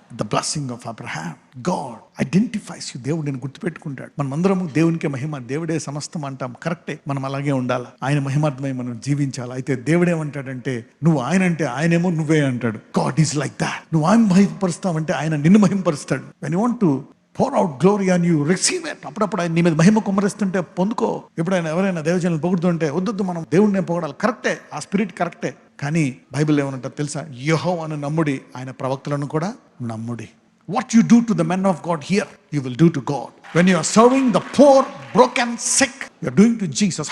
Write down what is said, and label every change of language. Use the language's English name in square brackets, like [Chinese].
[English] The blessing of Abraham. God identifies you. [Telugu] దేవుడు నేను గుర్తుపెట్టుకుంటాడు. మనమందరము దేవునికి మహిమ, దేవుడే సమస్తం అంటాం, కరెక్టే. మనం అలాగే ఉండాలి, ఆయన మహిమార్థమై మనం జీవించాలి. అయితే దేవుడేమంటాడంటే, నువ్వు ఆయన అంటే ఆయనేమో నువ్వే అంటాడు. [English] God is like that. [Telugu] నువ్వు ఆయన మహిమపరుస్తావంటే ఆయన నిన్ను మహిమపరుస్తాడు. [English] When you want to pour out glory and you receive it. [Telugu] అప్పుడప్పుడు ఆయన నీ మీద మహిమ కుమ్మరిస్తుంటే పొందుకో. ఎప్పుడైనా ఎవరైనా దేవజనులు పొగుడుతుంటే వద్దు, మనం దేవుడినే పొగడాలి, కరెక్టే, ఆ స్పిరిట్ కరెక్టే. కానీ బైబిల్ ఏమనంటారు తెలుసా? యెహోవాను నమ్ముడి, ఆయన ప్రవక్తలను కూడా నమ్ముడి. [English] What you do to the men of God here, you will do to God. When you are serving the poor, broken, sick, you are doing to Jesus.